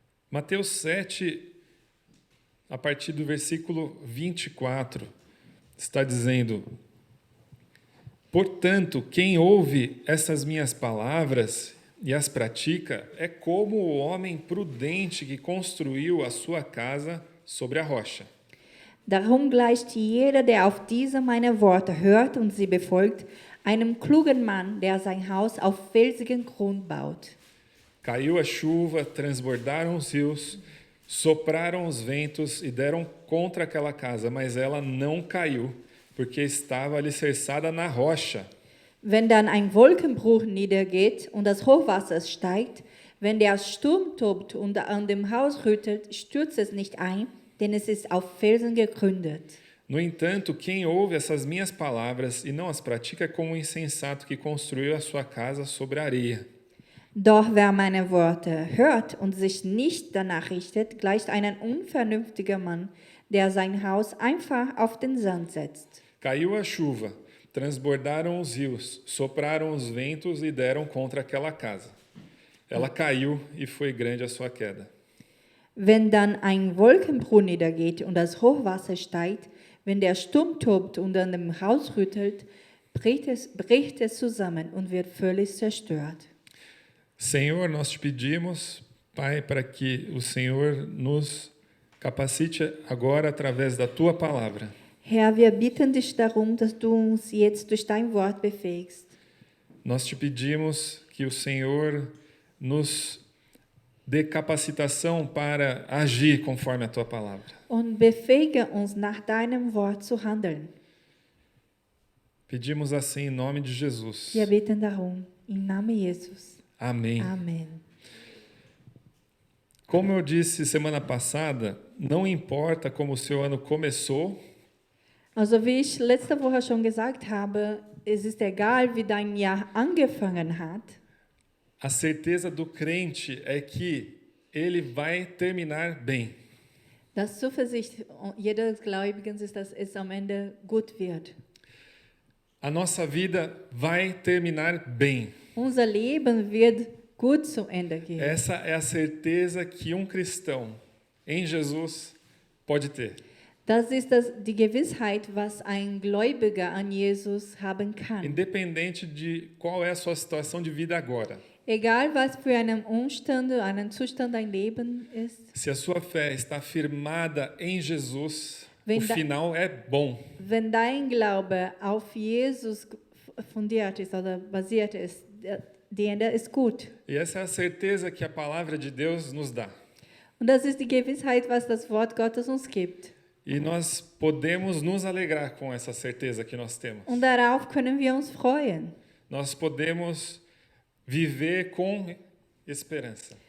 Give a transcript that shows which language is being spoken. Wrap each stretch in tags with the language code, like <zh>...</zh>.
<pt>Mateus 7, a partir do versículo 24, está dizendo: portanto, quem ouve essas minhas palavras e as pratica é como o homem prudente que construiu a sua casa sobre a rocha.</pt> <de>Darum gleicht jeder, der auf diese meine Worte hört und sie befolgt, einem klugen Mann, der sein Haus auf felsigen Grund baut.</de> <pt>Caiu a chuva, transbordaram os rios, sopraram os ventos e deram contra aquela casa, mas ela não caiu, porque estava alicerçada na rocha.</pt> <de>Wenn dann ein Wolkenbruch niedergeht und das Hochwasser steigt, wenn der Sturm tobt und an dem Haus rüttelt, stürzt es nicht ein, denn es ist auf Felsen gegründet.</de> <pt>No entanto, quem ouve essas minhas palavras e não as pratica é como um insensato que construiu a sua casa sobre a areia.</pt> <de>Doch wer meine Worte hört und sich nicht danach richtet, gleicht einem unvernünftiger Mann, der sein Haus einfach auf den Sand setzt.</de> <pt>Caiu a chuva, transbordaram os rios, sopraram os ventos e deram contra aquela casa. Ela caiu e foi grande a sua queda.</pt> <de>Wenn dann ein Wolkenbruch niedergeht und das Hochwasser steigt, wenn der Sturm tobt und an dem Haus rüttelt, bricht es zusammen und wird völlig zerstört.</de> <pt>Senhor, nós te pedimos, Pai, para que o Senhor nos capacite agora através da tua palavra.</pt> <de>Herr, wir bitten dich darum, dass du uns jetzt durch dein Wort befähigst.</de> <pt>Nós te pedimos que o Senhor nos dê capacitação para agir conforme a tua palavra.</pt> <de>Und befähige uns, nach deinem Wort zu handeln.</de> <pt>Pedimos assim em nome de Jesus.</pt> <de>Wir bitten darum, im Namen Jesus.</de> <pt>Amém.</pt> <de>Amen.</de> <pt>Como eu disse semana passada, não importa como o seu ano começou,</pt> <de>Also wie ich letzte Woche schon gesagt habe, es ist egal, wie dein Jahr angefangen hat.</de> <pt>a certeza do crente é que ele vai terminar bem.</pt> <de>Das Zuversicht jedes Gläubigen ist, dass es am Ende gut wird.</de> <pt>A nossa vida vai terminar bem.</pt> <de>Unser Leben wird gut zum Ende gehen.</de> <pt>Essa é a certeza que um cristão em Jesus pode ter.</pt> <de>Das ist die Gewissheit, was ein Gläubiger an Jesus haben kann.</de> <pt>Independente de qual é a sua situação de vida agora.</pt> <de>Egal, was für einen Umstand, einen Zustand dein Leben ist,</de> <pt>Se a sua fé está firmada em Jesus,</pt> <de>Wenn</de> <pt>o da- final é bom.</pt> <de>wenn dein Glaube auf Jesus fundiert ist oder basiert ist, die Ende ist gut.</de> <pt>E essa é a certeza que a palavra de Deus nos dá.</pt> <de>Und das ist die Gewissheit, was das Wort Gottes uns gibt.</de> <pt>E nós podemos nos alegrar com essa certeza que nós temos.</pt> <de>Und darauf können wir uns freuen.</de> <pt>Nós podemos viver com esperança.</pt>